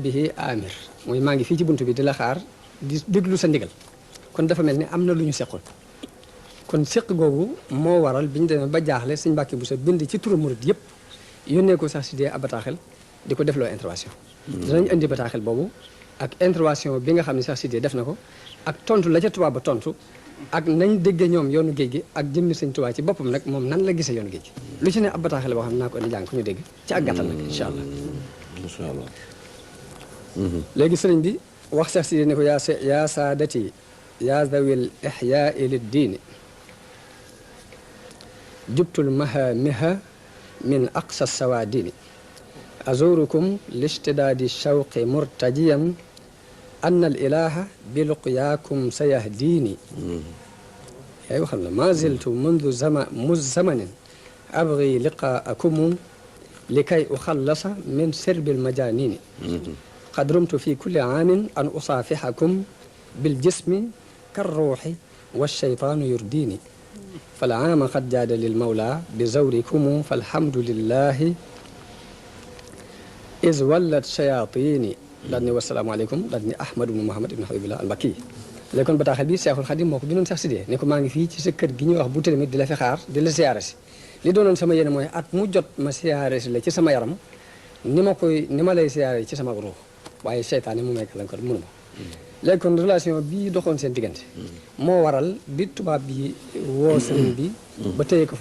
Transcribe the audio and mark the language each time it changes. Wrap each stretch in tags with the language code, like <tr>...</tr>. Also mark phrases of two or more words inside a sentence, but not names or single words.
<wo>bihi amir mooy maa ngi fii ci buntu bi di la xaar di déglu sa ndigal kon dafa mel ni am na lu ñu seqoon kon seq googu moo waral bi ñu demee ba jaaxle Sëñ Mbàkke Buso bind ci turu murid yëpp yónnee ko Cheikh Sidiya ab bataaxel di ko defloo intervention dinañ indi bataaxel boobu ak intervention bi nga xam ne Cheikh Sidiya def na ko ak tontu la ca tubaab ba tontu ak nañ déggee ñoom yoonu géej gi ak jëmmi Sëñ Tuubaa ci boppam nag moom nan la gisee yoonu géej gi lu ci ne ab bataaxel boo xam ne naa ko indi jàng ko ñu dégg ci ak gàttal nag</wo> <ar>إن شاء الله</ar> <wo>léegi sëriñ bi wax Cheikh Sidiya ne ko</wo> <ar>يا سادتي يا ذوي إحياء للدين جبت مهامها من أقصى سوادين أزوركم لاشتداد شوق مرتجيا أن الإله بلقياكم سيهديني يا ولي وما زلت منذ زمن أبغي لقاكم لكي أخلص من سرب المجانين قد رمت في كل عام أن أصافحكم بالجسم كالروح والشيطان يرديني فالعام قد جاد للمولى بزوركم فالحمد لله إذ ولت شياطيني داني والسلام عليكم داني أحمد بن محمد بن حبيب الله المكي</ar> <wo>léegi kon bataaxal bi Seexul Xadim moo ko bindoon Cheikh Sidiya ne ko maa ngi fii ci sa kër gi ñuy wax bu tamit di la fi xaar di la siyaare si li doonoon sama yéene mooy at mu jot ma siyaare si la ci sama yaram ni ma lay siyaare ci sama ruux waaye seytaane mu may gàllankoor mënu ma léegi kon relation bii doxoon seen diggante moo waral bi tubaab bi woo sëriñ bi ba téye ko</wo>